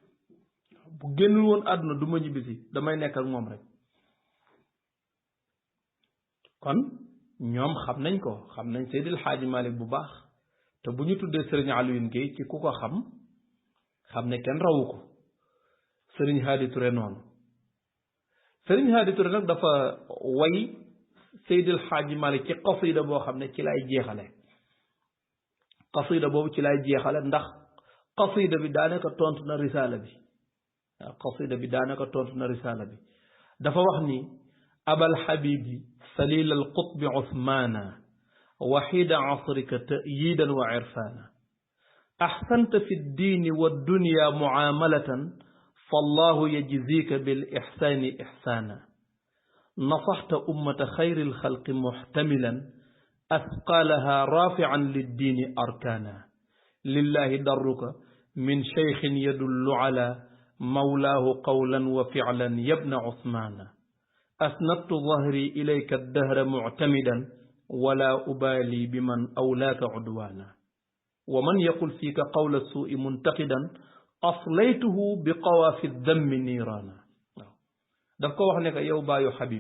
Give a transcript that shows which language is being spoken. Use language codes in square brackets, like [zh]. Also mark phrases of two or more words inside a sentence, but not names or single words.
[wo] damay nekk ak moom rek kon ñoom xam nañ Seydil Hadji Malick bu baax te bu ñu tuddee Sëriñ Alioune Guèye ci ku ko xam ne kenn rawu ko Sëriñ Haadi Touré noonu Sëriñ Haadi Touré nag dafa way Seydil Hadji Malick ci qasida boo xam ne ci lay jeexale qasida boobu ci lay jeexale ndax qasida bi daanaka tontu na risaala bi waaw qasida bi daanaka tontu na risaala bi dafa wax ni [ar] أبا الحبيب سليل القطب عثمان وحيد عصرك تأييدا وعرفانا أحسنت في الدين و الدنيا معاملة فالله يجزيك بالإحسان إحسانا نصحت أمة خير الخلق محتملا أثقالها رافعا للدين أركانا لله درك من شيخ يدل على مولاه قولا وفعلا يا ابن عثمان أسندت ظهري إليك الدهر معتمدا ولا أبالي بمن أولاك عدوانا و من يقل فيك قول سوء منتقدا أصليته بقوافي ذم نيرانا [wo] waaw daf ko wax ne ko yow baayu Habib